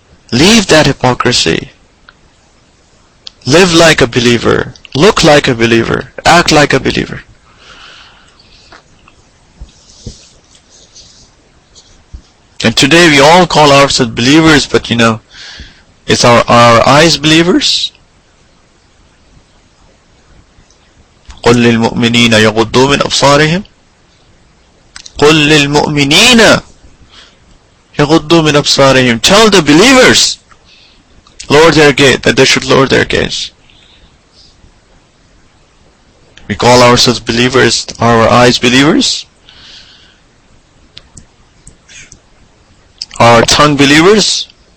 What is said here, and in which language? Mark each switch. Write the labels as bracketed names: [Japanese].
[English] Leave that hypocrisy. Live like a believer. Look like a believer. Act like a believer. And today we all call ourselves believers, but is our eyes believers? [Arabic] قل للمؤمنين يغضوا من أبصارهم قل للمؤمنين يغضوا من أبصارهم. [English] Tell the believers lower their gaze, that they should lower their gaze. We call ourselves believers. Are our eyes believers? Are our tongue believers?